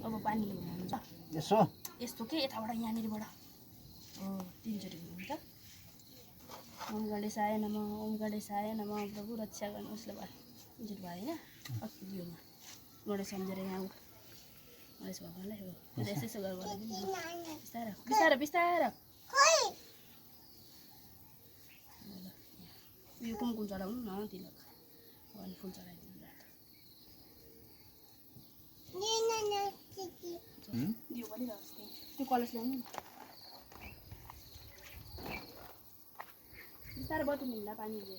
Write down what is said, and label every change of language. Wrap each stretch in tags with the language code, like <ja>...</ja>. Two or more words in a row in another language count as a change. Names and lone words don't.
<ne>पानी ल्याउनु हुन्छ यसो यस्तो के यताबाट यहाँनिरबाट हो तिनचोटि हुन्छ</ne> <sa>ओम गणेशाय नमः ओम गणेशाय नमः</sa> <ne>प्रभु रक्षा गर्नुहोस् ल भयो तिनचोटि भयो होइन अति योमा गणेश सम्झेर यहाँ गणेश भगवान्लाई हो यसो यसो गरेर बिस्तारो बिस्तारो बिस्तारो यो कुमकुम चढाउनु न तिलक भगवान् फुल चढाइदिनु दियो पनि त्यो कलश ल्याउनु बिस्तारो बटु मिल्ला पानी</ne>